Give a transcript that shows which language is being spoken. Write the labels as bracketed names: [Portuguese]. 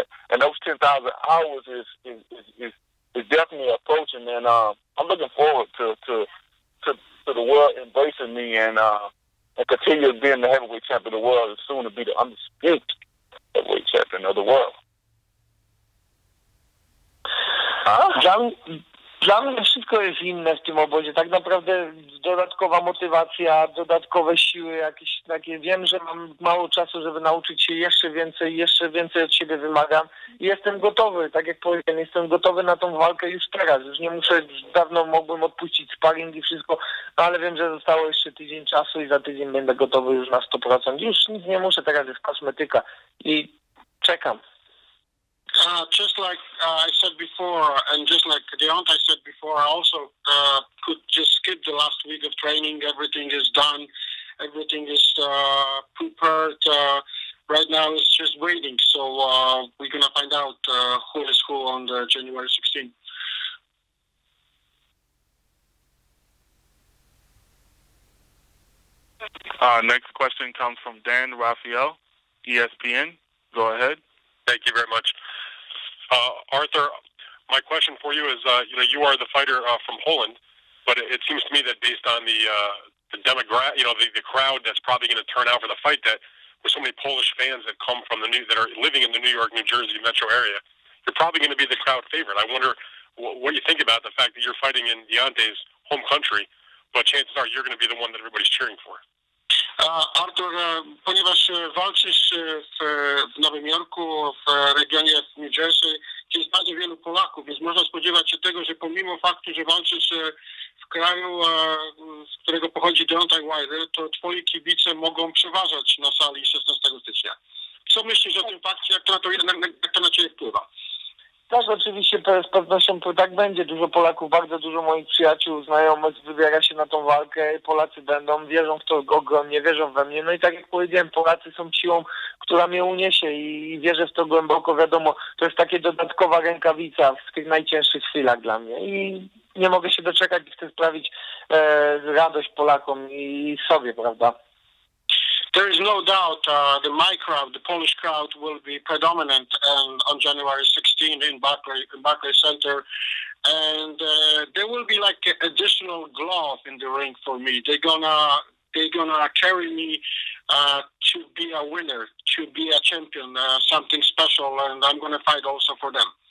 [English] And those 10,000 hours is definitely approaching. And I'm looking forward to the world embracing me and continue being the heavyweight champion of the world and soon to be the undisputed heavyweight champion of the world. [Polish] Dla mnie wszystko jest inne w tym obozie. Tak naprawdę dodatkowa motywacja, dodatkowe siły jakieś takie. Wiem, że mam mało czasu, żeby nauczyć się jeszcze więcej od siebie wymagam. I jestem gotowy, tak jak powiedziałem, jestem gotowy na tą walkę już teraz. Już nie muszę, już dawno mogłem odpuścić sparring i wszystko, ale wiem, że zostało jeszcze tydzień czasu i za tydzień będę gotowy już na 100%. Już nic nie muszę, teraz jest kosmetyka i czekam. [English] Just like I said before, and just like Deontay said before, I also could just skip the last week of training. Everything is done. Everything is prepared. Right now it's just waiting. So we're going to find out who is who on the January 16th. Next question comes from Dan Raphael, ESPN. Go ahead. Thank you very much. Artur, my question for you is, you are the fighter from Holland, but it seems to me that based on the demographic, the crowd that's probably going to turn out for the fight, that with so many Polish fans that come from that are living in the New York, New Jersey metro area, you're probably going to be the crowd favorite. I wonder what you think about the fact that you're fighting in Deontay's home country, but chances are you're going to be the one that everybody's cheering for. [Polish] Artur, ponieważ walczysz w Nowym Jorku, w regionie New Jersey, gdzie jest bardzo wielu Polaków, więc można spodziewać się tego, że pomimo faktu, że walczysz w kraju, z którego pochodzi Deontay Wilder, to twoi kibice mogą przeważać na sali 16 stycznia. Co myślisz o tym fakcie, jak to na ciebie wpływa? Tak, oczywiście z pewnością tak będzie. Dużo Polaków, bardzo dużo moich przyjaciół, znajomych wybiera się na tą walkę. Polacy będą, wierzą w to ogromnie, wierzą we mnie. No i tak jak powiedziałem, Polacy są siłą, która mnie uniesie i wierzę w to głęboko. Wiadomo, to jest takie dodatkowa rękawica w tych najcięższych chwilach dla mnie. I nie mogę się doczekać i chcę sprawić radość Polakom i sobie, prawda? [English] There is no doubt my crowd, the Polish crowd, will be predominant on January 16 in Barclays Center, and there will be like an additional glove in the ring for me. They're gonna carry me to be a winner, to be a champion, something special, and I'm gonna fight also for them.